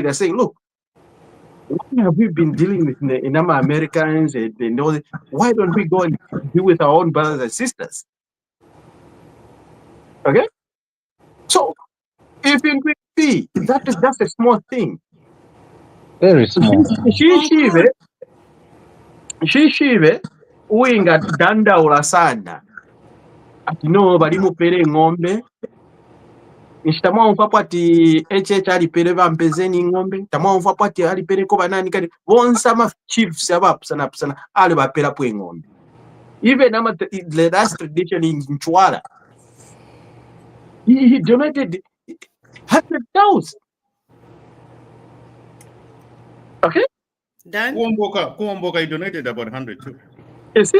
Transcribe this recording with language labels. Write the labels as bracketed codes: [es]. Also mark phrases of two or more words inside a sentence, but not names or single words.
[en] They're saying, look, why have we been dealing with Inama Americans and all this? Why don't we go and deal with our own brothers and sisters? Okay? So if it will be, that's a small thing. Very small. [bem] Shishive uinga dandaula sana ati no balimupere ng'ombe nchitamwamva ati HH alipere bampezeni ng'ombe tamwamva ati alipere ko banani kati bonsa ma chiefs abapusana ali bapera pwe ng'ombe. [en] Even the last tradition in Nchwara, he donated 100,000. Okay? Done? Kuomboka, he donated about 100 too. You see?